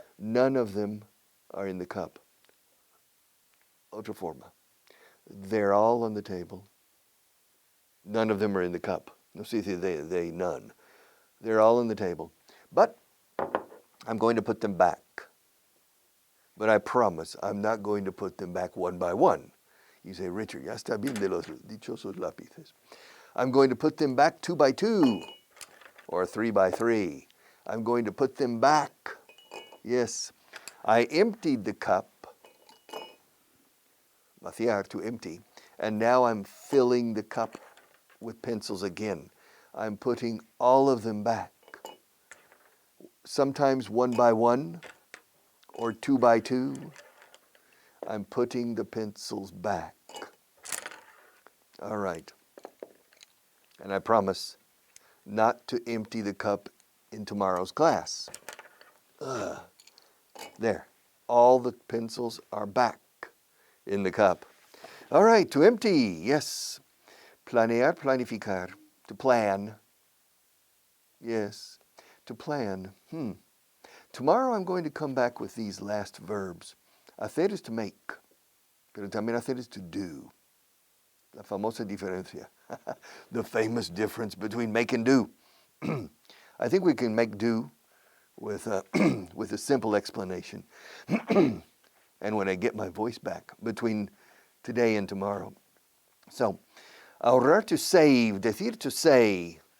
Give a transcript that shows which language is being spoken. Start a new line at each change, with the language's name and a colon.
English: None of them are in the cup.
Spanish: Otra forma.
English: They're all on the table. None of them are in the cup. No, see, they, none. They're all on the table. But I'm going to put them back. But I promise I'm not going to put them back one by one. You say,
Spanish: Richard, ya está bien de los dichosos lápices.
English: I'm going to put them back 2 by 2 or 3 by 3. I'm going to put them back. Yes, I emptied the cup, vaciar, to empty, and now I'm filling the cup with pencils again. I'm putting all of them back. Sometimes 1 by 1 or 2 by 2. I'm putting the pencils back. All right. And I promise not to empty the cup in tomorrow's class. There. All the pencils are back in the cup. All right, to empty. Yes. Planear, planificar. To plan. Yes. To plan. Tomorrow I'm going to come back with these last verbs. Hacer is to make,
Spanish: pero también
English: hacer is to do.
Spanish: La famosa diferencia.
English: The famous difference between make and do. I think we can make do with with a simple explanation. And when I get my voice back between today and tomorrow. So, ahorrar, to save, decir, to say.